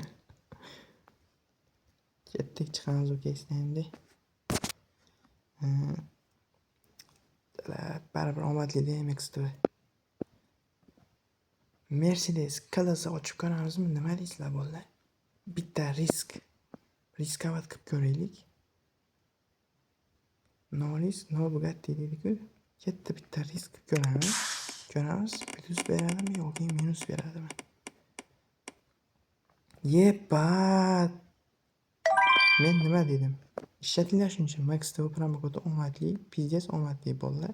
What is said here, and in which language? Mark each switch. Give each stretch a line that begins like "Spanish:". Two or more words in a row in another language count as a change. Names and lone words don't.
Uzbek: Ketdik chiqamiz o'kaysizlar endi. Baribir omadli-da Max TV. Mercedes klasi ochib ko'ramizmi? Nima deysizlar bolalar? Bitta riskovat qilib ko'raylik.
English: No risk, no Bugatti deydi-ku.
Uzbek: Katta bitta risk ko'ramiz. Plus beradimi yoki minus beradimi? Yepat. Men nima dedim? Ishlatinglar shuncha. Max TV promo kodi omadli, pizdes omadli bolalar.